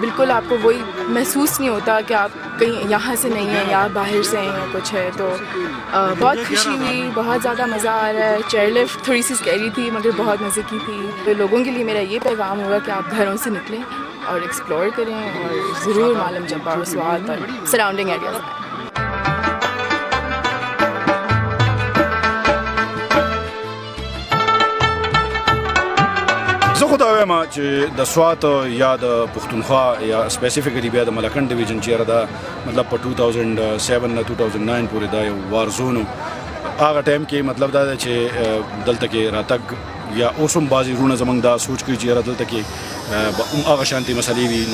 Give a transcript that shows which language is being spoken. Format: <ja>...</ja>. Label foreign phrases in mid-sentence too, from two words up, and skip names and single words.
<ur>بالکل آپ کو وہی محسوس نہیں ہوتا کہ آپ کہیں یہاں سے نہیں ہیں یا باہر سے ہیں یا کچھ ہے. تو بہت خوشی ہوئی، بہت زیادہ مزہ آ رہا ہے. چیئرلفٹ تھوڑی سی سکیری تھی مگر بہت مزے کی تھی۔ تو لوگوں کے لیے میرا یہ پیغام ہوگا کہ آپ گھروں سے نکلیں اور ایکسپلور کریں اور ضرور مالم جبہ سوات اور</ur> <en>surrounding areas</en> <ur>آئیں.</ur> <ps>زه خو دا وایم چې د سوات یا د پښتونخوا یا سپیسیفیکلی بیا د ملکنډ ډیویژن چیرې دا مطلب په 2007 نه 2009 پورې دا یو</ps> <en>war zone</en> <ps>هغه ټایم کې مطلب دا چې دلته کې راتګ یا اوس هم بعضې وروڼه زموږ دا سوچ کوي چې یاره دلته کې هغه شانتي مسلې وي.</ps>